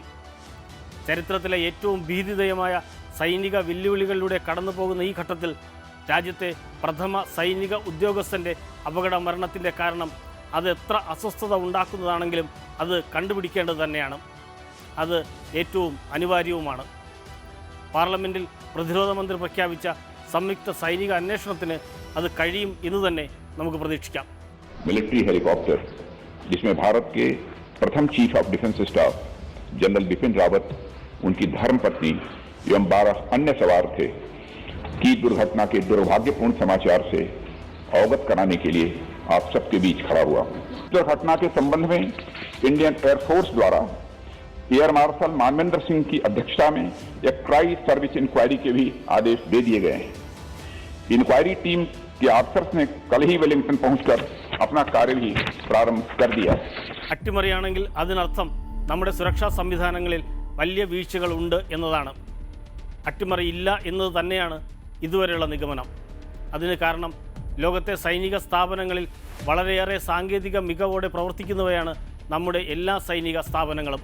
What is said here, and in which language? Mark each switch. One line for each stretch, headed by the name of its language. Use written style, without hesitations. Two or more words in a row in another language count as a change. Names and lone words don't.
Malayalam: ചരിത്രത്തിലെ ഏറ്റവും ഭീതിദയമായ സൈനിക വെല്ലുവിളികളിലൂടെ കടന്നു പോകുന്ന ഈ ഘട്ടത്തിൽ രാജ്യത്തെ പ്രഥമ സൈനിക ഉദ്യോഗസ്ഥൻ്റെ അപകട മരണത്തിൻ്റെ കാരണം അത് എത്ര അസ്വസ്ഥത ഉണ്ടാക്കുന്നതാണെങ്കിലും അത് കണ്ടുപിടിക്കേണ്ടത് തന്നെയാണ്. അത് ഏറ്റവും അനിവാര്യവുമാണ്. പാർലമെൻറ്റിൽ പ്രതിരോധ മന്ത്രി പ്രഖ്യാപിച്ച സംയുക്ത സൈനിക അന്വേഷണത്തിന് അത് കഴിയും എന്ന് തന്നെ നമുക്ക് പ്രതീക്ഷിക്കാം.
English: military helicopter
Hindi: जिसमें भारत के प्रथम
English: Chief of Defence Staff
Hindi: जनरल बिपिन रावत, उनकी धर्मपत्नी एवं 12 अन्य सवार थे की दुर्घटना के दुर्भाग्यपूर्ण समाचार से अवगत कराने के लिए आप सबके बीच खड़ा हुआ हूं. दुर्घटना के संबंध में इंडियन एयरफोर्स द्वारा एयर मार्शल मानवेंद्र सिंह की अध्यक्षता में एक
English: tri service inquiry
Hindi: के भी आदेश दे दिए गए हैं.
English: inquiry team
Hindi: के ऑफिसर्स ने कल ही वेलिंगटन पहुंचकर अपना कार्य भी प्रारंभ कर दिया.
Malayalam: അട്ടിമറിയാണെങ്കിൽ അതിനർത്ഥം നമ്മുടെ സുരക്ഷാ സംവിധാനങ്ങളിൽ വലിയ വീഴ്ചകൾ ഉണ്ട് എന്നതാണ്. അട്ടിമറി ഇല്ല എന്നത് തന്നെയാണ് ഇതുവരെയുള്ള നിഗമനം. അതിന് കാരണം ലോകത്തെ സൈനിക സ്ഥാപനങ്ങളിൽ വളരെയേറെ സാങ്കേതിക മികവോടെ പ്രവർത്തിക്കുന്നവയാണ് നമ്മുടെ എല്ലാ സൈനിക സ്ഥാപനങ്ങളും.